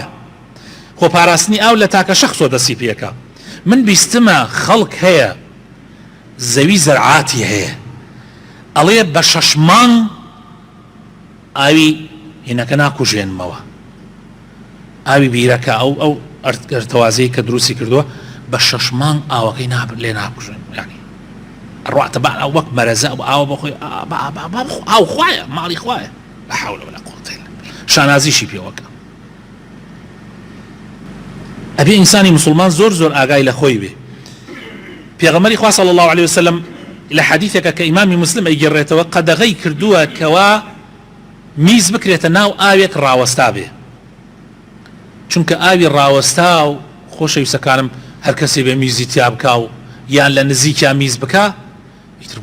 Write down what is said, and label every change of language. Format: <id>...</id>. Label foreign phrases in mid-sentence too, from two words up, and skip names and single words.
<ckb>خۆ پاراستنی ئاو لە تاکە شەخصۆ دەسی پێکە من بیستمە خەڵک هەیە زەوی زەرعاتی هەیە ئەڵێ بە 6 مانگ ئاوی هینەکە ناکوژێنمەوە ئاوی بیرەکە ئەو ئەرتەوازەی کە دروستی کردووە بە 6 مانگ ئاوەکەی لێ ناکوژێن ینی ڕاتە با ئەو وەک مەرەزە ئاوە بخۆی ئاو خوایە ماڵی خوایە</ckb> <ar>لا حول ولا قوة إلا بالله</ar> <ckb>شانازیشی پێوەکە ئەبێ ئینسانی مسلمان زۆر زۆر ئاگای لە خۆی بێ پێغەمبەری خوا</ckb> <ar>صلی الله عليه وسلم</ar> <ckb>لە حەدیثێکە کە ئیمامی مسلم ئەیگەڕێتەوە قەدەغەی کردووە کەوا میز بکرێتە ناو ئاوێک ڕاوەستا بێ چونکە ئاوی ڕاوەستا و خۆشەویستەکانم هەر کەسێ بێ میزی تیا بکا و یان لە نزیکیان میز بکا ئیتر</ckb>